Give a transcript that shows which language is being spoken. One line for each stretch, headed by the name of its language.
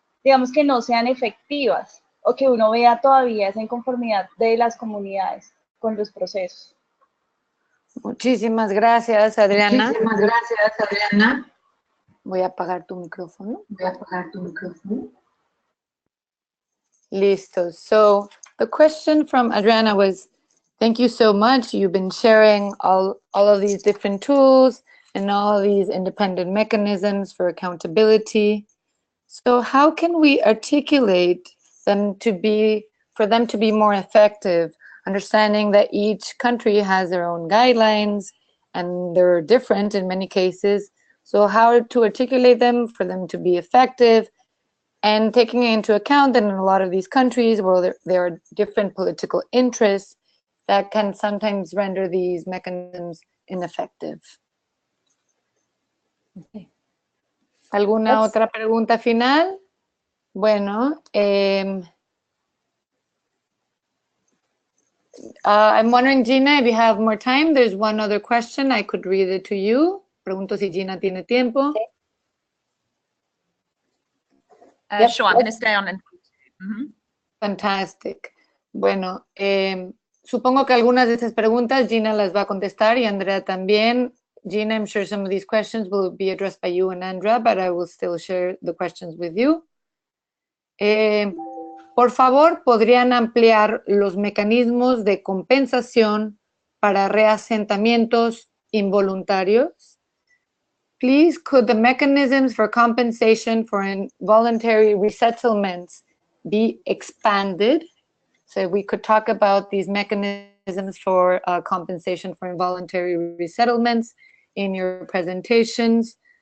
Spanish: digamos que no sean efectivas o que uno vea todavía esa inconformidad de las comunidades con los procesos. Muchísimas gracias, Adriana. Muchísimas gracias, Adriana. Voy a apagar tu micrófono. Voy a apagar tu micrófono. Listo.
English: So the question from Adriana was, thank you so much. You've been sharing all of these different tools and all these independent mechanisms for accountability. So how can we articulate them for them to be more effective, understanding that each country has their own guidelines and they're different in many cases. So how to articulate them for them to be effective, and taking into account that in a lot of these countries where there are different political interests that can sometimes render these mechanisms ineffective. Okay.
Spanish: ¿Alguna otra pregunta final? Bueno,
English: I'm wondering, Gina, if you have more time, there's one other question. I could read it to you.
Spanish: Pregunto si Gina tiene tiempo.
English: Sure, I'm going to stay on. Fantastic.
Spanish: Bueno, supongo que algunas de estas preguntas Gina las va a contestar y Andrea también.
English: Gina, I'm sure some of these questions will be addressed by you and Andrea, but I will still share the questions with you.
Spanish: Por favor, ¿podrían ampliar los mecanismos de compensación para reasentamientos involuntarios?
English: Please, could the mechanisms for compensation for involuntary resettlements be expanded? So we could talk about these mechanisms for compensation for involuntary resettlements in your presentations.